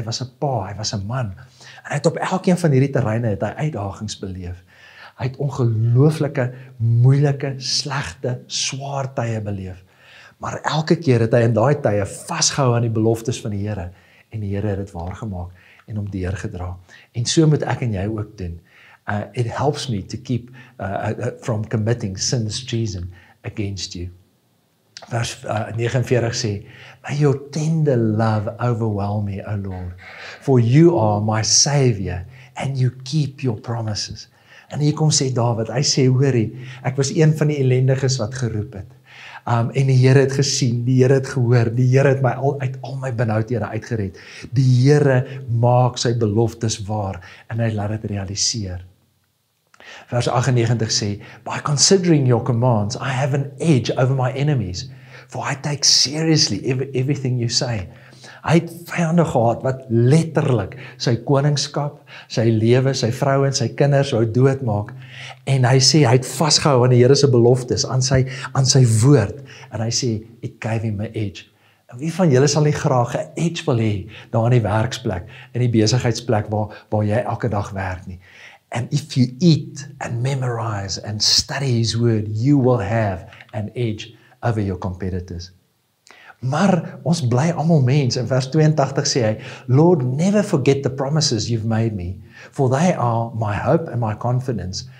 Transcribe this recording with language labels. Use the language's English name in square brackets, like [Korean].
[Afrikaans] Hy was 'n pa, hy was 'n man. En hy het op elkeen van hierdie terreine het hy uitdagings beleef. Hy het ongelooflike, moeilike, slegte, swaar tye beleef. Maar elke keer het hy in daai tye vasgehou aan die beloftes van die Here en die Here het dit waargemaak en hom deurgedra. En so moet ek en jy ook doen. [English] It helps me to keep from committing sins treason against you. [Afrikaans] Vers 49 sê, [English] may your tender love overwhelm me, O Lord, for you are my Savior and you keep your promises. [Afrikaans] En hier kom sê Dawid, hy sê, hoorie, ek was een van die ellendiges wat geroep het. En die Here het gesien, die Here het gehoor, die Here het my uit al my benoudhede uitgered. Die Here maak sy beloftes waar en hy laat dit realiseer. Vers 98 sê, [English] by considering your commands, I have an edge over my enemies, for I take seriously everything you say. [Afrikaans] Hy het vyande gehad wat letterlik sy koningskap, sy lewe, sy vrou en sy kinders wou doodmaak. En hy sê, hy het vasgehou aan die Here se beloftes, aan sy woord. En hy sê, [English] it gave him an edge. [Afrikaans] En wie van julle sal nie graag 'n edge wil hê, daar in die werksplek, in die besigheidsplek waar jy elke dag werk nie. [English] And if you eat and memorize and study his word, you will have an edge over your competitors. [Afrikaans] Maar ons bly almal mens. In vers 82 sê hy, [English] Lord, never forget the promises you've made me, for they are my hope and my confidence.